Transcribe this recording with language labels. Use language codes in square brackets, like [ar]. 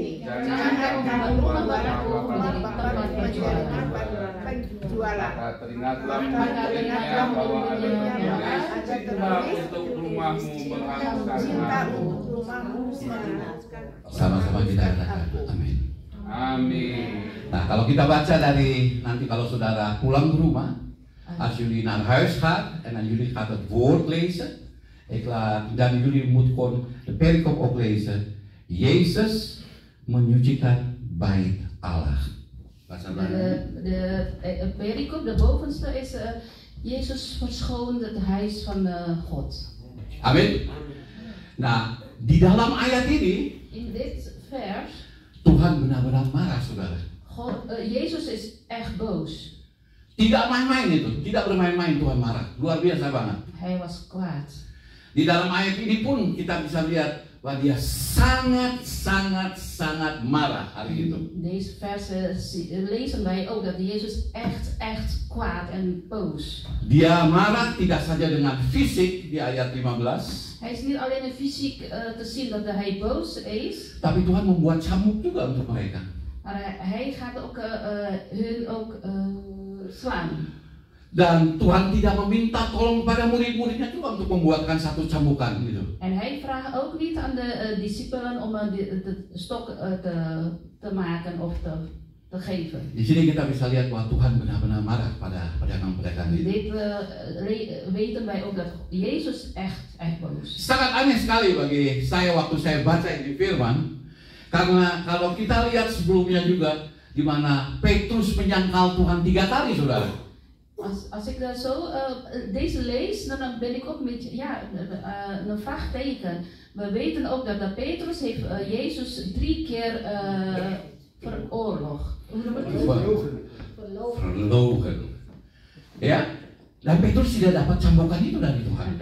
[id] Jangan membuat rumah Bapakku menjadi tempat penjualan. Maka teringatlah murid-muridnya bahwa ada tertulis, cinta untuk rumahmu menghanguskan Cinta aku. untuk rumahmu menghanguskan. Sama-sama kita katakan amin. Amin. Nah, kalau kita baca dari nanti kalau saudara pulang ke rumah, [nl] als jullie naar huis gaat en dan jullie gaat het woord lezen, dan jullie moet gewoon de perikop ook lezen. [id] Jezus menyucikan bait Allah. Bahasa Belanda. [nl] De perikop, de bovenste is Jezus verschoont het huis van God. [id] Amin. Nah, di dalam ayat ini [nl] In dit vers, [id] Tuhan benar-benar marah, saudara. [nl] Jezus is echt boos. [id] Tidak main-main itu, tidak bermain-main Tuhan marah. Luar biasa banget. [nl] Hij was kwaad. [id] Di dalam ayat ini pun kita bisa lihat bahwa dia sangat marah hari itu. [nl] Deze versen lezen wij ook dat Jezus echt kwaad en boos. [id] Dia marah tidak saja dengan fisik di ayat 15. [nl] Hij is niet alleen fysiek te zien dat hij boos is, [id] Tapi Tuhan membuat cambuk juga untuk mereka. [nl] maar hij gaat ook hun ook slaan. [id] Dan Tuhan tidak meminta tolong pada murid-muridnya juga untuk membuatkan satu cambukan gitu. [nl] En hij vraagt ook niet aan de discipelen om de stok te maken of te geven. [id] Di sini kita bisa lihat bahwa Tuhan benar-benar marah pada pedagang-pedagang itu. [nl] Dit weten wij ook dat Jezus echt boos. [id] Sangat aneh sekali bagi saya waktu saya baca ini firman, karena kalau kita lihat sebelumnya juga di mana Petrus menyangkal Tuhan 3 kali, saudara. [nl] Als ik zo deze lees, dan ben ik ook met een vraagteken. We weten ook dat Petrus heeft Jezus 3 keer veroorloofd. Verlogen. [id] Ya, dan Petrus tidak dapat cambukan itu dari Tuhan.